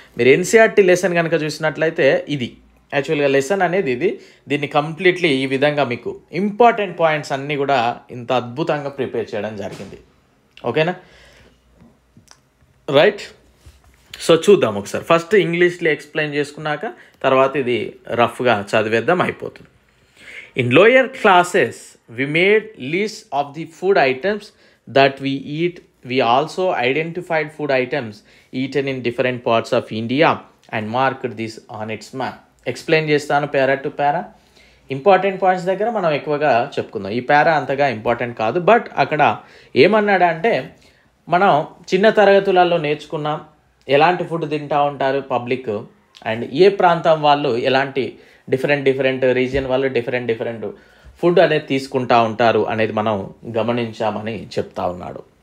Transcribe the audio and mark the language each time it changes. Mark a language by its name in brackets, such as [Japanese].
[Telugu] మీరు NCERT lesson కనుక చూసినట్లయితే ఇది యాక్చువల్గా లెసన్ అనేది దీన్ని కంప్లీట్లీ ఈ విధంగా మీకు ఇంపార్టెంట్ పాయింట్స్ అన్నీ కూడా ఇంత అద్భుతంగా ప్రిపేర్ చేయడం జరిగింది. ఓకేనా? రైట్. సో చూద్దాం ఒకసారి. ఫస్ట్ ఇంగ్లీష్లో ఎక్స్ప్లెయిన్ చేసుకున్నాక తర్వాత ఇది రఫ్గా చదివేద్దాం, అయిపోతుంది. [English] In lower classes, we made lists of the food items that we eat. We also identified food items eaten in different parts of India and marked this on its map. [Telugu] Explain చేస్తాను పారా to para. Important points దగ్గర మనం ఎక్కువగా చెప్పుకుందాం. ఈ పారా అంతగా important కాదు, but అక్కడ ఏమన్నాడంటే మనం చిన్న తరగతులలో నేర్చుకున్నాం ఎలాంటి ఫుడ్ తింటూ ఉంటారు పబ్లిక్, అండ్ ఏ ప్రాంతం వాళ్ళు ఎలాంటి డిఫరెంట్ రీజియన్ వాళ్ళు డిఫరెంట్ ఫుడ్ అనేది తీసుకుంటూ ఉంటారు అనేది మనం గమనించామని చెప్తా ఉన్నాడు.